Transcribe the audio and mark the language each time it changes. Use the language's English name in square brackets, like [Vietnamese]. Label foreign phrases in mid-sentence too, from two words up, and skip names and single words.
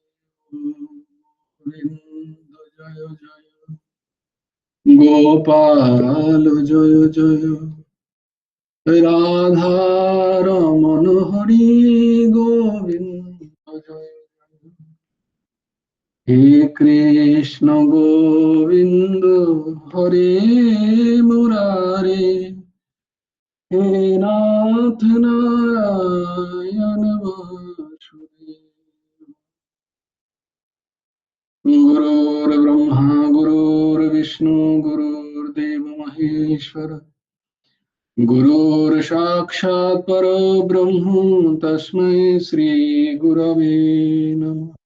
[Bangla] গোবিন্দ জয় জয়, গোপাল জয় জয়, রাধা রমণ হরি গোবিন্দ জয় জয়। [Sanskrit] হে কৃষ্ণ গোবিন্দ হরে মুরারে, হে নাথ নারায়ণ বাসুদেব। गुरुर्ब्रह्मा गुरुर्विष्णु गुरुर्देव महेश्वर, गुरुर्साक्षात् परब्रह्म तस्मै श्री गुरवे नमः।